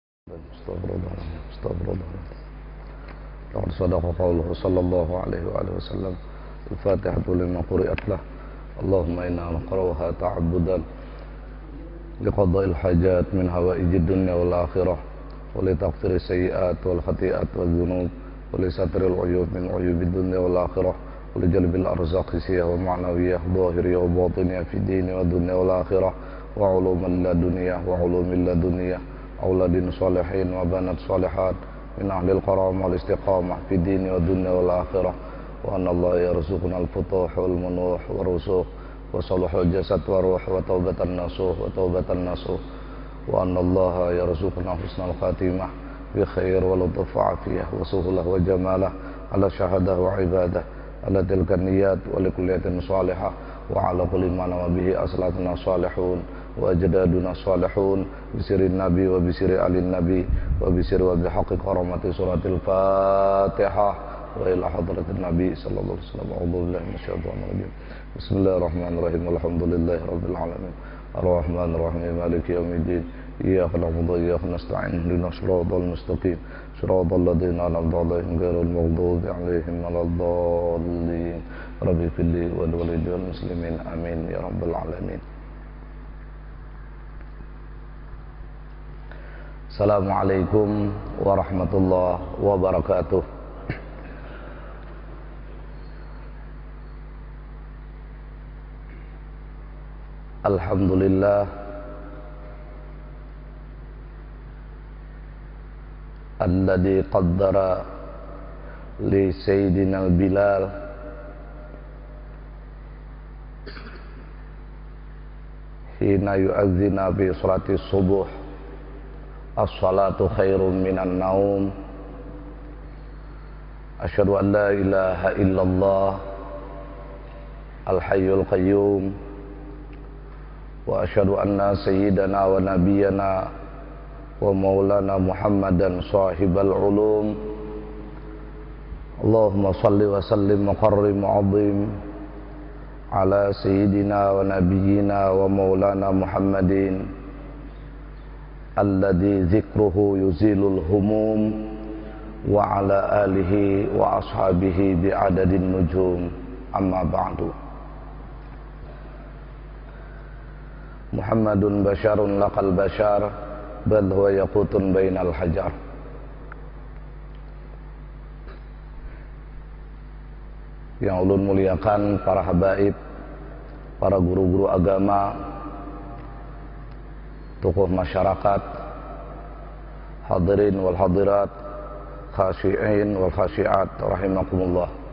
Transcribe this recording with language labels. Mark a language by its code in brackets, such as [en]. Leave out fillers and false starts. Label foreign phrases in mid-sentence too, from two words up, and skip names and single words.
[ar] أستغفر الله العظيم. أستغفر الله العظيم. لقد صدق قوله صلى الله عليه وآله وسلم. الفاتحة لما قرئت له. اللهم إنا نقرؤها تعبدا لقضاء الحاجات من حوائج الدنيا والآخرة ولتغفير السيئات والخطيئات والذنوب ولستر العيوب من عيوب الدنيا والآخرة ولجلب الأرزاق حسية ومعنوية ظاهرية وباطنية في دين ودنيا والآخرة وعلوما لدنية وعلوم لدنية أولاد صالحين وبنات صالحات من أهل الكرم والاستقامة في دين ودنيا والآخرة وأن الله يرزقنا الفتوح والمنوح ورسوخ وصلوح الجسد والروح وتوبة نصوحا وأن الله يرزقنا حسن الخاتمة بخير ولطف وعافية وسهولة وجمالة على شهادة وعبادة على تلك النيات ولكليات صالحة وعلى كل ما نما به أصلنا صالحون وأجدادنا صالحون بسر النبي وبسر آل النبي وبسر وبحق كرامة سورة الفاتحة وإلى حضرة النبي صلى الله عليه وسلم. أعوذ بالله من الشيطان الرجيم. بسم الله الرحمن الرحيم. الحمد لله رب العالمين. الرحمن الرحيم. مالك يوم الدين. إياك نعبد وإياك نستعين. اهدنا الصراط المستقيم. صراط الذين أنعمت عليهم غير المغضوب عليهم ولا الضالين. رب اغفر لي ولوالدي المسلمين. آمين يا رب العالمين. السلام عليكم ورحمة الله وبركاته. الحمد لله الذي قدر لسيدنا بلال حين يؤذن في صلاة الصبح الصلاة خير من النوم. أشهد أن لا إله إلا الله الحي القيوم وأشهد أن سيدنا ونبينا ومولانا محمدا صاحب العلوم. اللهم صل وسلم وكرم عظيم على سيدنا ونبينا ومولانا محمد الذي ذكره يزيل الهموم وعلى آله وأصحابه بعدد النجوم. أما بعد. محمد بشر لا كالبشر بل هو ياقوت بين الحجر. [id] Yang ulun muliakan para habaib, para guru-guru agama, tokoh masyarakat, [ar] الحاضرين والحاضرات، الخاشعين والخاشعات رحمكم الله.